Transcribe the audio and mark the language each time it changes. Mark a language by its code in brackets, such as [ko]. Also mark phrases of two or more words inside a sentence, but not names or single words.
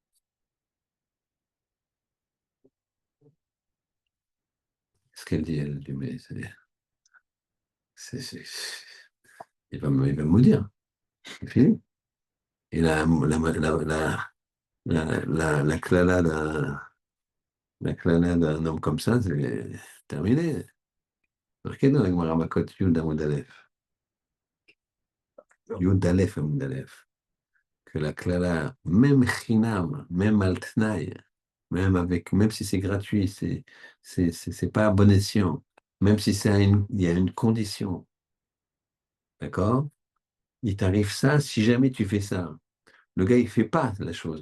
[fr] Ce qu'elle dit, elle dit, mais c'est- c'est- il va me maudire. C'est fini. Et la clana d'un homme comme ça, c'est terminé. Marqué dans la [he] גמרא מכות יוד עמוד אלף. יוד אלף עמוד אלף. [fr] Que la clana, même chinam, même [he] על תנאי, [fr] même si c'est gratuit, c'est pas à bon escient. Même si il y a une condition, d'accord? Il t'arrive ça si jamais tu fais ça. Le gars, il fait pas la chose.